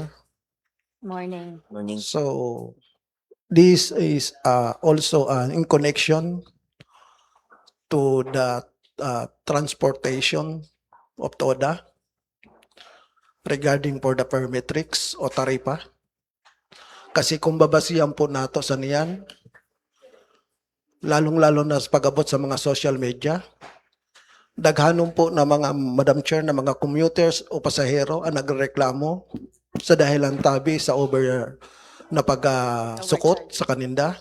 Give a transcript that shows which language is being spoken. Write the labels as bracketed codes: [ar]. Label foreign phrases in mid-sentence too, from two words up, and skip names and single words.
[en] Morning. Morning. So, this is also in connection to the transportation of TODA regarding for the permetrics o taripa. [bik] Kasi kung babasihan po nato sa niyan, lalong-lalo na sa pag-abot sa mga [en] social media, [bik] daghanon po na mga, [en] Madam Chair, [bik] na mga commuters o pasahero ang nagreklamo sa dahilan tabi sa over na pag-sukot sa kaninda.